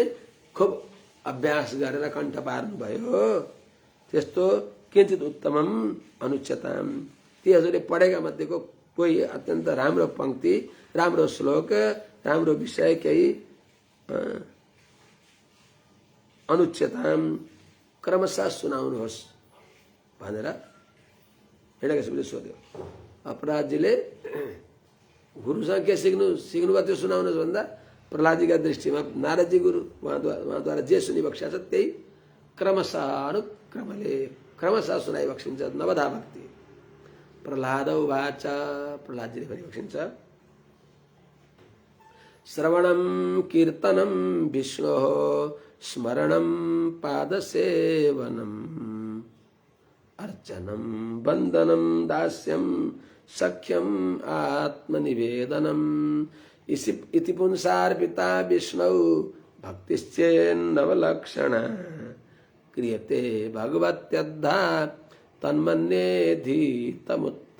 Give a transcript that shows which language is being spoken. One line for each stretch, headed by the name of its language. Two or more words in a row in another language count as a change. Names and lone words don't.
Nepali: खुब अभ्यास गरेर कण्ठ पार्नुभयो त्यस्तो
Sanskrit: किञ्चित उत्तमम अनुच्यताम
Nepali: ती हजुरले पढेका मध्येको कोही अत्यन्त राम्रो पंक्ति राम्रो श्लोक राम्रो विषय केही अनुच्यताम क्रमशः सुनाउनुहोस् भनेर हिरण्यकशिपुले सोध्यो। अपराधजीले गुरुसँग के सिक्नुभयो त्यो सुनाउनुहोस् भन्दा प्रहलादजीका दृष्टिमा नारदजी गुरु उहाँद्वारा जे सुनिबक्ष्या छ त्यही क्रमशः अनुक्रमले क्रमशः सुनाइबक्सिन्छ। नवधा भक्ति
Sanskrit: प्रहलाद उवाच
Nepali: प्रहलादजीले भनिबक्सिन्छ
Sanskrit: श्रवणं कीर्तनं विष्णोः स्मरणं पादसेवनम् अर्चनं वन्दनं दास्यं सख्यम् आत्मनिवेदनम् इति पुंसार्पिता विष्णौ भक्तिश्चेन्नवलक्षणा क्रियते भगवत्यद्धा तन्मन्येधीतमुत्तमम्।